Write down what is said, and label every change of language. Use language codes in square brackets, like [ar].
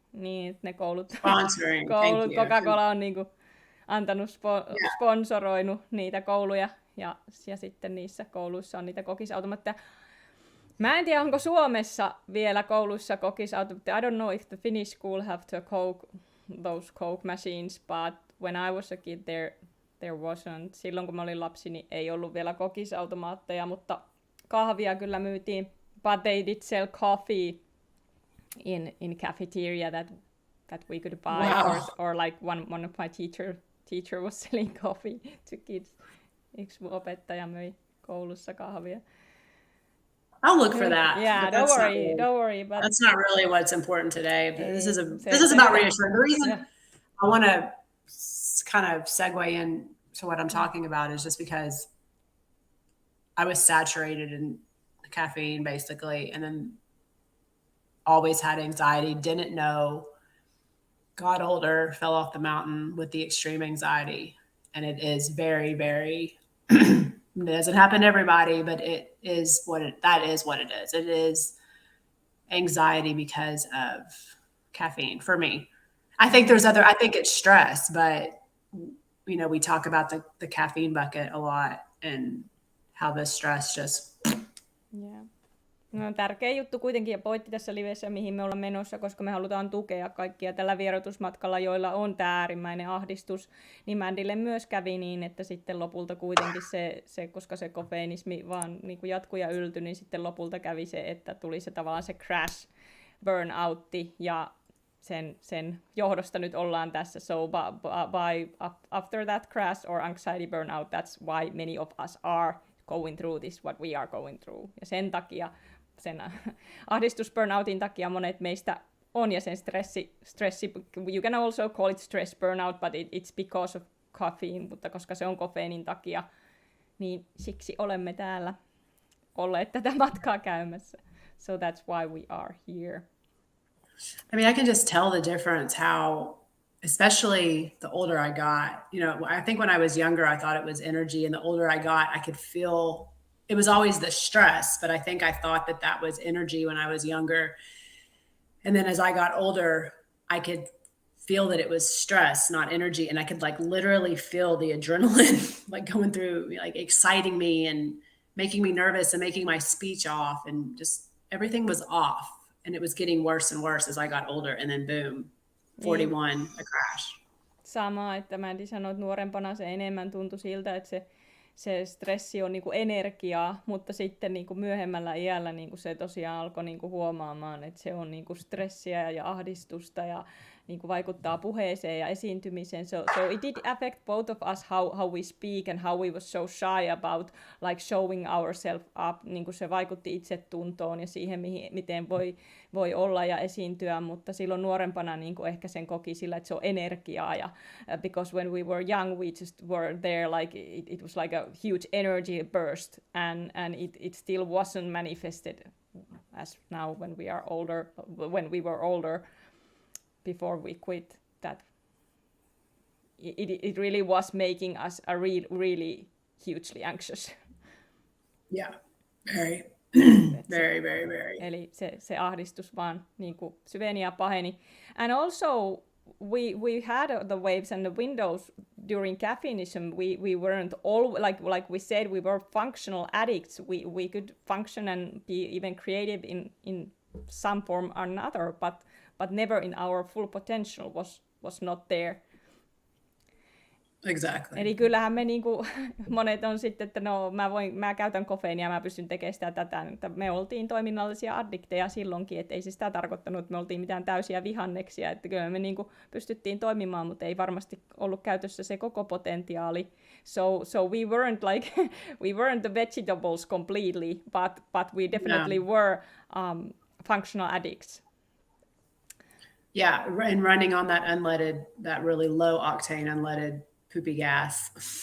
[fi] Niin, ne koulut Coca-Cola on niinku antanut sponsoroinut niitä kouluja ja sitten niissä kouluissa on niitä kokisautomaatteja. Mä en tiedä, onko Suomessa vielä kouluissa kokisautomaatteja. [en] I don't know if the Finnish school have those Coke machines, but when I was a kid there wasn't. [fi] Silloin kun mä olin lapsi, niin ei ollut vielä kokisautomaatteja, mutta kahvia kyllä myytiin. [en] But they did sell coffee in cafeteria that we could buy. Wow. Or like one of my teacher was selling coffee to kids. [fi] Yksi opettaja möi koulussa kahvia. [en] I'll look for that. Yeah, don't worry. But that's not really what's important today. But this is about reassurance. The reason I want to kind of segue in to what I'm talking about is just because I was saturated in caffeine basically, and then always had anxiety, didn't know, got older, fell off the mountain with the extreme anxiety. And it is very, very It doesn't happen to everybody, but it is that is what it is. It is anxiety because of caffeine for me. I think it's stress, but we talk about the caffeine bucket a lot and how the stress just. Yeah. [fi] No, tärkeä juttu kuitenkin ja pointti tässä livessä, mihin me ollaan menossa, koska me halutaan tukea kaikkia tällä vierotusmatkalla, joilla on tämä äärimmäinen ahdistus, niin Mandille myös kävi niin, että sitten lopulta kuitenkin se koska se kofeiinismi vaan niin kuin jatkui ja yltyi, niin sitten lopulta kävi se, että tuli se tavallaan se crash, burnoutti ja sen johdosta nyt ollaan tässä. [en] So after that crash or anxiety burnout, that's why many of us are going through this, what we are going through. [fi] Ja sen takia, sen ahdistusburnoutin takia monet meistä on, ja sen stressi, [en] you can also call it stress burnout, but it's because of caffeine, [fi] mutta koska se on kofeiinin takia, niin siksi olemme täällä olleet tätä matkaa käymässä. [en] So that's why we are here. I mean, I can just tell the difference how, especially the older I got, I think when I was younger, I thought it was energy. And the older I got, I could feel it was always the stress, but I think I thought that was energy when I was younger. And then as I got older, I could feel that it was stress, not energy. And I could literally feel the adrenaline, going through, exciting me and making me nervous and making my speech off, and just everything was off. And it was getting worse and worse as I got older. And then boom, 41, a crash. [fi] Sama, että Mandy sanoi, että nuorempana se enemmän tuntui siltä, että se stressi on niinku energiaa, mutta sitten niinku myöhemmällä iällä niinku se tosiaan alkoi niinku huomaamaan, että se on niinku stressiä ja ahdistusta ja niinku vaikuttaa puheeseen ja esiintymiseen. [en] So it did affect both of us how we speak and how we were so shy about showing ourselves up. [fi] Niinku se vaikutti itsetuntoon ja siihen, miten voi olla ja esiintyä, mutta silloin nuorempana niinku ehkä sen koki sillä, että se on energiaa. [en] Ja, because when we were young, we just were there it was like a huge energy burst, and it still wasn't manifested as now when we were older. Before we quit, that it really was making us really hugely anxious. Yeah, very, very, very, very. [fi] Eli se ahdistus vaan niinku syveni ja paheni. [en] And also we had the waves and the windows during caffeineism. We weren't all like we said, we were functional addicts. We could function and be even creative in some form or another, but never in our full potential was not there. Exactly. [fi] Eli kyllähän me monet on sitten, että mä käytän kofeiinia, mä pystyn tekemään sitä tätä. Että me oltiin toiminnallisia addikteja silloinkin, että ei se sitä tarkoittanut, että me oltiin mitään täysiä vihanneksia. Että kyllä me pystyttiin toimimaan, mutta ei varmasti ollut käytössä se koko potentiaali. [en] So we weren't the vegetables completely, but we definitely were functional addicts. Yeah, and running on that really low octane unleaded poopy gas.